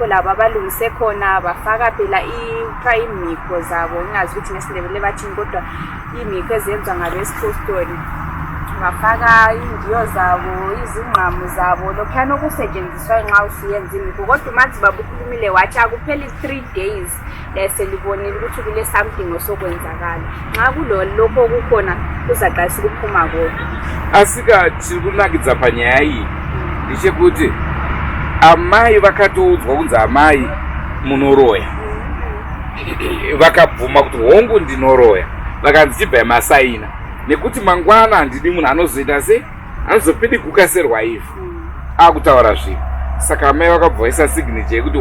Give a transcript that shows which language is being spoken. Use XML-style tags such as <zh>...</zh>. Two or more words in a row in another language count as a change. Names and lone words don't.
<nd>laba balungise khona bafaka phela imikho zabo ngingazi ukuthi ngesindebele bathini kodwa imikho ezenziwa ngabesipostoli bafaka indiyo zabo izingqamu zabo lokhana okusetshenziswa nxa usuyenza imikho kodwa umadzibaba ukhulumile wathi akupheli 3 days selibonile ukuthi kule something osokwenzakala nxa kulokho okukhona kuzaqalisa ukuphuma kodwa</nd> <sn>asikathi kunakidza panyaya iyi ndichekuti amai vakatoudzwa kunzi amai munoroya vakabvuma kuti hongu ndinoroya vakanzi chibva masaina nekuti mangwana handidi munhu anozoita se anozopindi kukaserwa ivhu akutaura zvinhu saka amai vakabvaisa signature yekuti</sn>